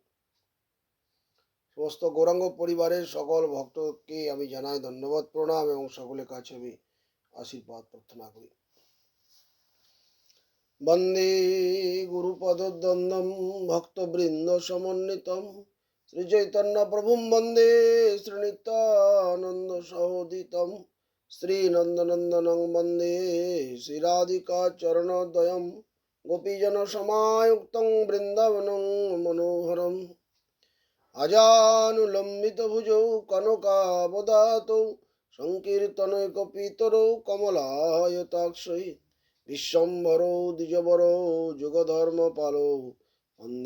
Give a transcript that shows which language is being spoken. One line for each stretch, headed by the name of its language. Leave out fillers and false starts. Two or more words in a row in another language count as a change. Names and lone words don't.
Bangla: সমস্ত গৌরাঙ্গ পরিবারের সকল ভক্তকে আমি জানাই ধন্যবাদ প্রণাম এবং সকলের কাছে আমি আশীর্বাদ প্রার্থনা করি।
Sanskrit: বন্দে গুরুপদদ্বন্দ্বম ভক্তবৃন্দ সমন্বিতম শ্রী চৈতন্য প্রভুম বন্দে শ্রীনিত্যানন্দ সহোদিতম শ্রী নন্দনন্দনং বন্দে শ্রীরাধিকা চরণদ্বয়ম গোপীজন সমায়ুক্তং বৃন্দাবনং মনোহরম আজানুলম্বিত ভুজৌ কনকাবদাতৌ সংকীর্তনৈকপিতরৌ কমলায়তাক্ষৈ বিশ্বম্ভরৌ দ্বিজবরৌ যুগধর্মপালৌ বন্দে